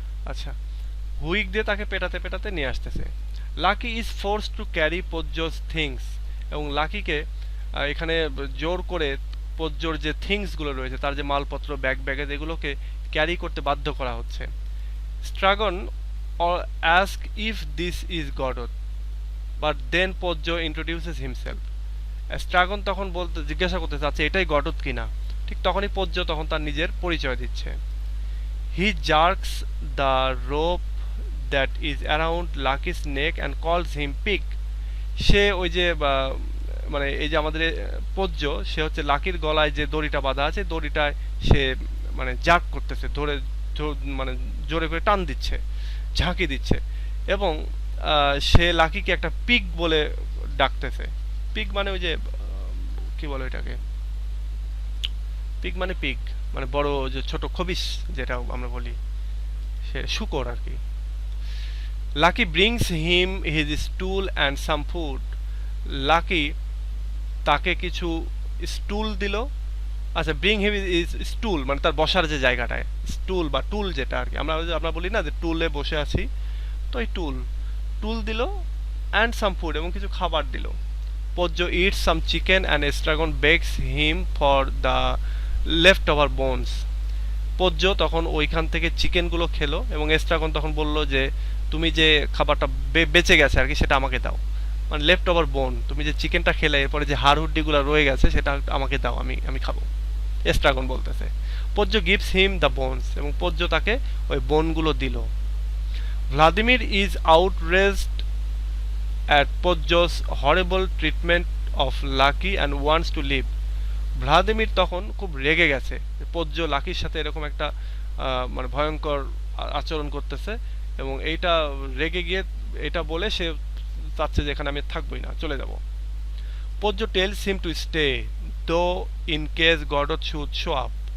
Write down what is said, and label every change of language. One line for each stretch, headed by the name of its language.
Bangla: আচ্ছা, হুইক দিয়ে তাকে পেটাতে পেটাতে নিয়ে আসতেছে।
English: Lucky is force to carry Pozzo's things,
Bangla: এবং লাকিকে এখানে জোর করে পোজ্জোর যে থিংসগুলো রয়েছে, তার যে মালপত্র ব্যাগ ব্যাগেজ এগুলোকে ক্যারি করতে বাধ্য করা হচ্ছে।
English: Stragon asks if this is Godot, but then Podjo introduces himself.
Bangla: স্ট্রাগন তখন বলতে জিজ্ঞাসা করতেছে আচ্ছা এটাই গডত কিনা। ঠিক তখনই পজ্য তখন তার নিজের পরিচয় দিচ্ছে।
English: He jerks the rope that is around Lucky's neck and calls him pig.
Bangla: সে ওই যে মানে এই যে আমাদের পজ্য, সে হচ্ছে লাকির গলায় যে দড়িটা বাঁধা আছে দড়িটায় সে মানে জার্ক করতেছে, ধরে মানে জোরে করে টান দিচ্ছে, ঝাঁকি দিচ্ছে, এবং সে লাকিকে একটা পিক বলে ডাকতেছে। পিগ মানে ওই যে কি বলে এটাকে, পিগ মানে পিগ মানে বড় যে ছোট খবিস যেটা আমরা বলি, সে শূকর আর কি।
English: Lucky brings him his stool and some food.
Bangla: Lucky তাকে কিছু স্টুল দিল। আচ্ছা,
English: bring him his stool
Bangla: মানে তার বসার যে জায়গাটায়, স্টুল বা টুল যেটা আর কি আমরা বলি না যে টুলে বসে আছি, তো এই টুল টুল দিল,
English: and some food
Bangla: এবং কিছু খাবার দিল।
English: Podjo eats some chicken and Estragon begs him for the leftover bones.
Bangla: Podjo তখন ওইখান থেকে চিকেনগুলো খেলো এবং এস্ট্রাগন তখন বলল যে তুমি যে খাবারটা বেঁচে গেছে আর কি সেটা আমাকে দাও, মানে
English: left over bone,
Bangla: তুমি যে চিকেনটা খেলে এরপরে যে হাড় হুড্ডিগুলো রয়ে গেছে সেটা আমাকে দাও, আমি খাবো, এস্ট্রাগন বলতেছে।
English: Podjo gives him the bones
Bangla: এবং Podjo তাকে ওই বোনগুলো দিল।
English: Vladimir is outraged at Podjo's horrible treatment of Lucky and wants to leave.
Bangla: Vladimir তখন খুব রেগে গেছে, পজ্য লাকির সাথে এরকম একটা মানে ভয়ঙ্কর আচরণ করতেছে, এবং এইটা রেগে গিয়ে এটা বলে সে চাচ্ছে যে এখানে আমি থাকবোই না, চলে যাব।
English: Pozzo tells him to stay though in case Godot should show up.